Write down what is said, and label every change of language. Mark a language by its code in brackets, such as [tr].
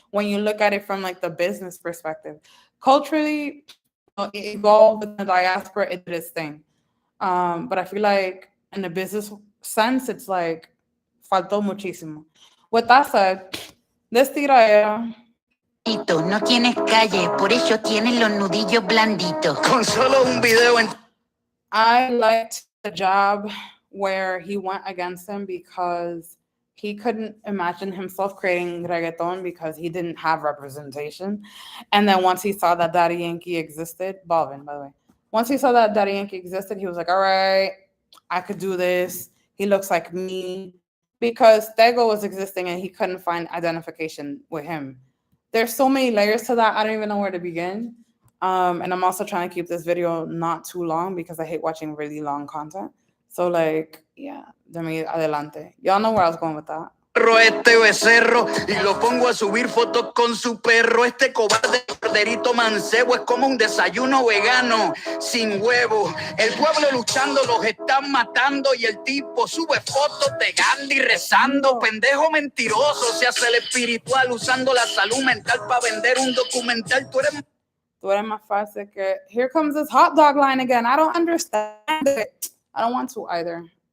[en] When you look at it from like the business perspective, culturally, it evolved in the diaspora. It did its thing. But I feel like in the business sense, it's like [es] faltó muchísimo. [en] With that said, this tiraera, [es] No tienes calle, por eso tienes los nudillos blanditos. Con solo un video en [en] I liked the job where he went against him because he couldn't imagine himself creating reggaeton because he didn't have representation. And then once he saw that Daddy Yankee existed, Balvin, by the way, once he saw that Daddy Yankee existed, he was like, all right, I could do this. He looks like me. Because Tego was existing and he couldn't find identification with him. There's so many layers to that. I don't even know where to begin. And I'm also trying to keep this video not too long because I hate watching really long content. So like, yeah, [es] dame adelante. [en] Y'all know where I was going with that. [es] este becerro y lo pongo a subir fotos con su perro. Este cobarde corderito mancebo es como un desayuno vegano sin huevo. El pueblo luchando los están matando y el tipo sube fotos de Gandhi rezando. Pendejo mentiroso, se hace el espiritual usando la salud mental para vender un documental. Tú eres más fácil que. [en] Here comes this hot dog line again. I don't understand it. I don't want to either.